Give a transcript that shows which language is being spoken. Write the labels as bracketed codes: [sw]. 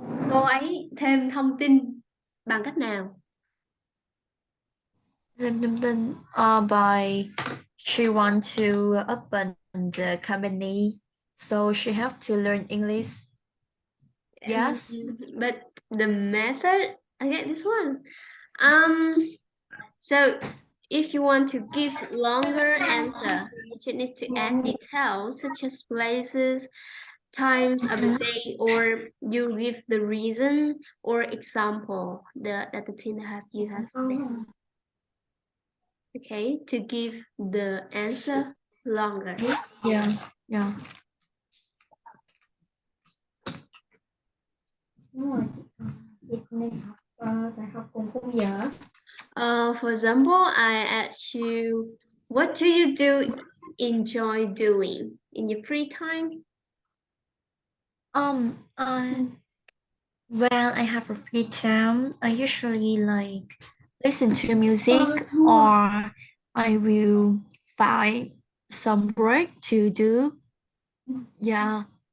[vi] Cô ấy thêm thông tin bằng cách nào? Thêm thông tin [en] by she want to open the company, so she have to learn English. Yes. But the method, I get this one. So if you want to give longer answer, you should need to add details such as places, times of the day, or you give the reason or example that the teen you have said. Okay, to give the answer longer. Yeah. Yeah. [vi] Đúng rồi, chị nên học phải học cùng khung giờ. [en] For example, I ask you, what do you enjoy doing in your free time? When I have a free time, I usually like listen to music or I will find some work to do. Yeah.